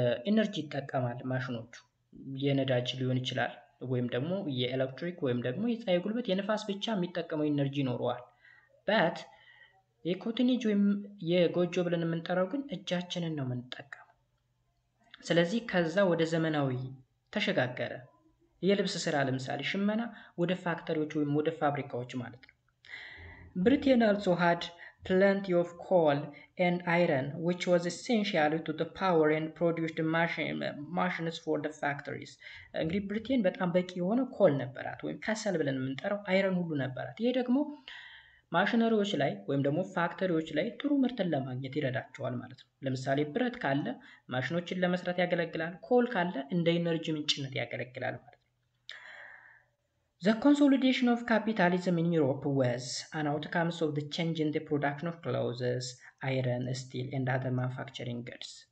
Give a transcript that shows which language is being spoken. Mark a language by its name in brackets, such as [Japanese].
[Amharic] ኢነርጂ ይጠቀማል ማሽኖቹ። የነዳጅ ሊሆን ይችላል ወይም ደግሞ የኤሌክትሪክ ወይም ደግሞ የፀሐይ ጉልበት የንፋስ ብቻ የሚጠቀመው ኢነርጂ ይኖረዋል። በት የኮተኔጅ ወይም የጎጆ ብለን የምንጠራው ግን እጃችንን ነው የምንጠቀመው። ስለዚህ ከዛ ወደ ዘመናዊ ተሸጋገረ። የልብስ ስራ ለምሳሌ ሽመና ወደ ፋክተሪዎች ወይም ወደ ፋብሪካዎች ማለት ነው። [English] Britain also had plenty of coal and iron, which was essential to the power and produced machines for the factories. [Amharic] እንግዲህ ብሪቴን በጣም በቂ የሆነ ኮል ነበራት ወይም ከሰል ብለን የምንጠራው አይረን ሁሉ ነበራት። ይሄ ደግሞ ማሽነሪዎች ላይ ወይም ደግሞ ፋክተሪዎች ላይ ጥሩ ምርትን ለማግኘት ይረዳቸዋል ማለት ነው። ለምሳሌ ብረት ካለ ማሽኖችን ለመስራት ያገለግላል። ኮል ካለ እንደ ኢነርጂ ምንጭነት ያገለግላል ማለት ነው። [English] The consolidation of capitalism in Europe was an outcome of the change in the production of clothes, iron, steel and other manufacturing goods.